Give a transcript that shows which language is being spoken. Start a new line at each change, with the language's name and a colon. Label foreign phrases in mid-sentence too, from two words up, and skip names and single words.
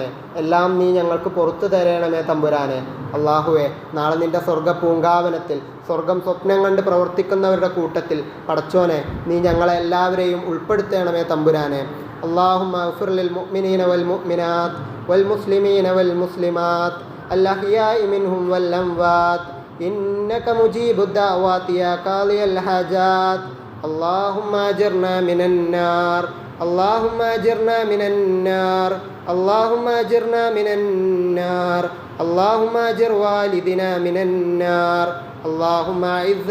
Malayalam: എല്ലാം നീ ഞങ്ങൾക്ക് പുറത്തു തരണമേ തമ്പുരാനെ. അള്ളാഹുവെ നാളെ നിൻ്റെ സ്വർഗ്ഗ പൂങ്കാവനത്തിൽ സ്വർഗം സ്വപ്നം കണ്ട് പ്രവർത്തിക്കുന്നവരുടെ കൂട്ടത്തിൽ പടച്ചോനെ നീ ഞങ്ങളെ എല്ലാവരെയും ഉൾപ്പെടുത്തണമേ തമ്പുരാനെ.
Arabic: اللهم اغفر للمؤمنين والمؤمنات والمسلمين والمسلمات الأحياء منهم والأموات إنك مجيب الدعوات يا قاضي الحاجات اللهم أجرنا من النار اللهم أجرنا من النار اللهم أجرنا من النار اللهم أجر والدنا من النار اللهم أعز